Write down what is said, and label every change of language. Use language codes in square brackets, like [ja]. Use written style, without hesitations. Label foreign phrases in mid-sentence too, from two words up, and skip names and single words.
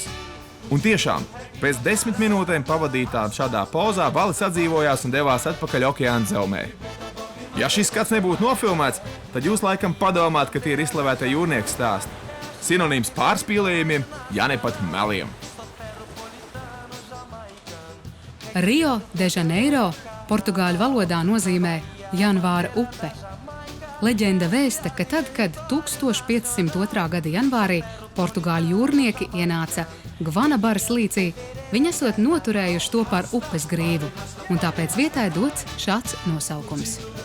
[lv] Un tiešām, pēc 10 minūtēm pavadītām šādā pozā, valis atdzīvojās un devās atpakaļ okeāna dzelmē. Ja šis skats nebūtu nofilmēts, tad jūs laikam padomāt, ka tie ir izslavētie jūrnieku stāsti. Sinonīms pārspīlējumiem, ja ne pat meliem. Rio de Janeiro portugāļu valodā nozīmē janvāra upe. Leģenda vēsta, ka tad, kad 1502. gada janvārī portugāļu jūrnieki ienāca Gvanabaras līcī, viņi esot noturējuši to par upes grīvu, un tāpēc vietai dots šāds nosaukums.